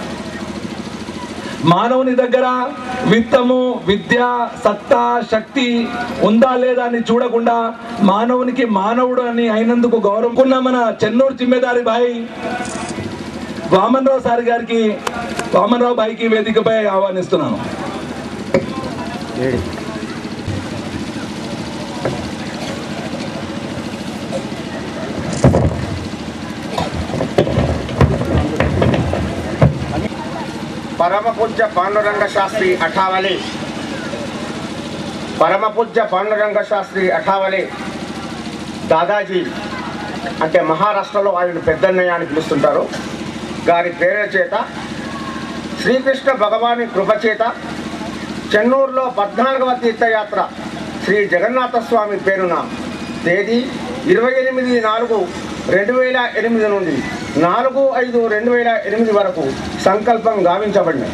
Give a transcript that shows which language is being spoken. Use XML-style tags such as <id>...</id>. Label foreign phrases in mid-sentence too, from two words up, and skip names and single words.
<te>మానవుని దగ్గర విత్తము, విద్య, సత్తా, శక్తి ఉందా లేదా అని చూడకుండా మానవునికి మానవుడు అని అయినందుకు గౌరవం ఉన్న మన చెన్నూరు జిమ్మేదారి భాయ్ వామన్రావు భాయ్కి వేదికపై ఆహ్వానిస్తున్నాను.</te> <mr>परम पूज्य पांडुरंग शास्त्री अठावले, परम पूज्य पांडुरंग शास्त्री अठावले दादाजी</mr> <te>అంటే మహారాష్ట్రలో ఆయన పెద్దన్నయ్య అని పిలుస్తుంటారు. గారి పేరు చేత శ్రీకృష్ణ భగవాని కృపచేత చెన్నూరులో 14వ తీర్థయాత్ర శ్రీ జగన్నాథ స్వామి పేరున తేదీ 28/4/2008 నుండి 4/5/2008 వరకు సంకల్పం గావించబడినాయి.</te>